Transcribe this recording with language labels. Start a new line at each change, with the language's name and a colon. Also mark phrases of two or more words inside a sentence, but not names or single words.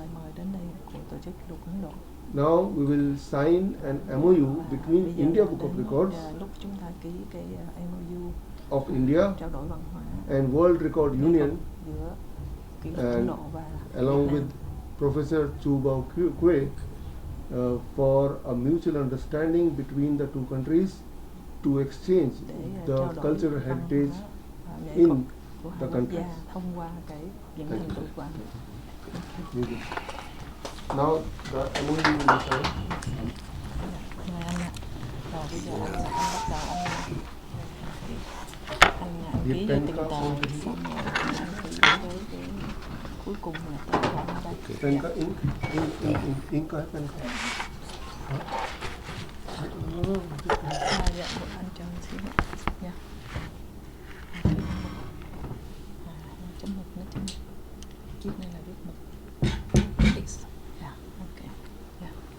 English: Now we will sign an MOU between India Book of Records of India and World Record Union, and along with Professor Chu Bao Kue for a mutual understanding between the two countries to exchange the cultural heritage in the countries. Thank you. Now the MOU will be signed.
Hindi: ये पेन का पेन का इंक का है पेन का.
Vietnamese: Anh cho anh xíu nha. Chấm mực nó chấm chiếc này là viết mực.
English: X. Yeah, okay. Yeah.